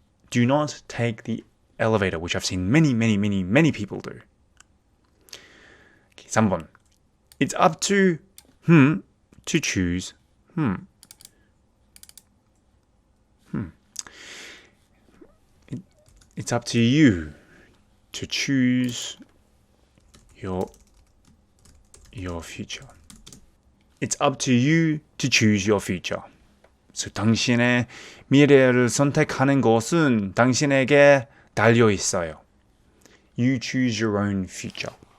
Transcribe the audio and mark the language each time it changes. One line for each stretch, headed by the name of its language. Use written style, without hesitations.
English: Do not take the elevator, which I've seen many people do. Okay, 3번. It's up to to choose It's up to you to choose your future. It's up to you to choose your future.
Korean: So 당신의 미래를 선택하는 것은 당신에게 달려 있어요.
English: You choose your own future.